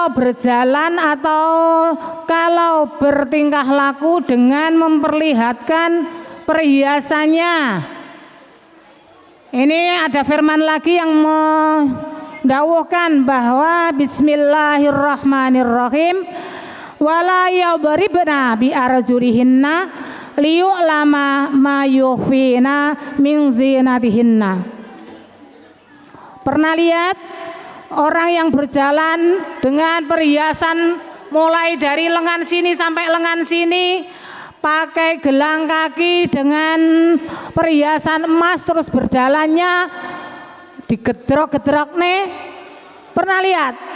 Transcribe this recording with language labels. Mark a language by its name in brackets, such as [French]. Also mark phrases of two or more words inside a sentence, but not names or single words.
[Indonesian] berjalan atau kalau bertingkah laku dengan memperlihatkan perhiasannya, ini ada firman lagi yang mendawuhkan bahwa [Arabic] بسم الله الرحمن الرحيم, ولا يضربن بأرجلهن ليعلم ما يخفين من زينتهن. [Indonesian] Pernah lihat orang yang berjalan dengan perhiasan mulai dari lengan sini sampai lengan sini, pakai gelang kaki dengan perhiasan emas, terus berjalannya digedrok-gedrok nih, pernah lihat?